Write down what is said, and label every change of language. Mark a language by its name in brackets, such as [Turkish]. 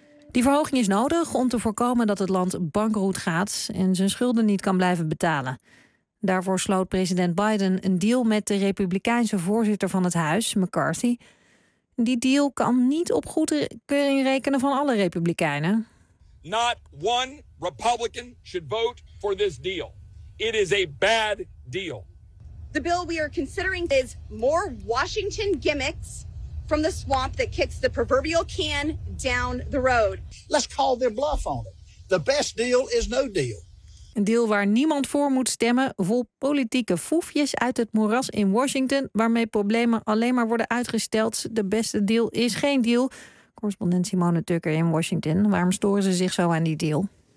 [Dutch] Die verhoging is nodig om te voorkomen dat het land bankroet gaat en zijn schulden niet kan blijven betalen. Daarvoor sloot president Biden een deal met de Republikeinse voorzitter van het huis, McCarthy. Die deal kan niet op goedkeuring rekenen van alle Republikeinen. [English] Not one Republican should vote for this deal. It is a bad deal. The bill we are considering is more Washington gimmicks from the swamp that kicks the proverbial can down the road. Let's call their bluff on it. The best deal is no deal. [Dutch] Een deal waar niemand voor moet stemmen, vol politieke foefjes uit het moeras in Washington, waarmee problemen alleen maar worden uitgesteld. De beste deal is geen deal. Correspondent Simone Tucker in Washington. Waarom storen ze zich zo aan die deal?